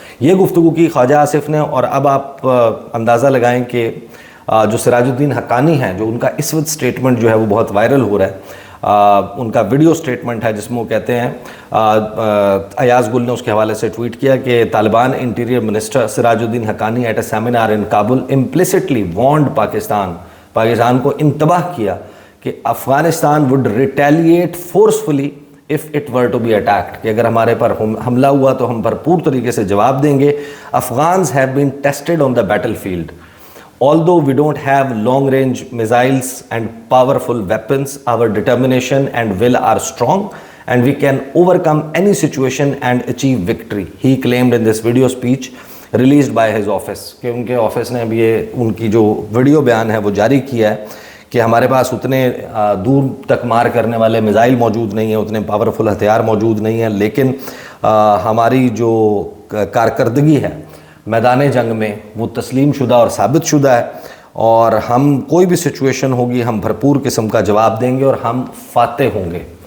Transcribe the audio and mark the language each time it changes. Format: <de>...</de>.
<ur>یہ گفتگو کی خواجہ آصف نے. اور اب آپ اندازہ لگائیں کہ جو سراج الدین حقانی ہیں, جو ان کا اس وقت سٹیٹمنٹ جو ہے وہ بہت وائرل ہو رہا ہے, ان کا ویڈیو سٹیٹمنٹ ہے جس میں وہ کہتے ہیں, ایاز گل نے اس کے حوالے سے ٹویٹ کیا کہ</ur> <en>Taliban interior minister Sirajuddin Haqqani at a seminar in Kabul implicitly warned</en> <ur>Pakistan کو انتباہ کیا</ur> <en>کہ Afghanistan would retaliate forcefully if it were to be attacked,</en> <ur>کہ اگر ہمارے پر حملہ ہوا تو ہم بھرپور طریقے سے جواب دیں گے.</ur> <en>Afghans have been tested on the battlefield. although we don't have long range missiles and powerful weapons, our determination and will are strong and we can overcome any situation and achieve victory, he claimed in this video speech released by his office.</en> <ur>کہ ان کے office نے اب یہ ان کی جو video بیان ہے وہ جاری کیا ہے کہ ہمارے پاس اتنے دور تک مار کرنے والے میزائل موجود نہیں ہیں, اتنے پاورفل ہتھیار موجود نہیں ہیں, لیکن ہماری جو کارکردگی ہے میدان جنگ میں وہ تسلیم شدہ اور ثابت شدہ ہے, اور ہم کوئی بھی سچویشن ہوگی ہم بھرپور قسم کا جواب دیں گے اور ہم فاتح ہوں گے.</ur>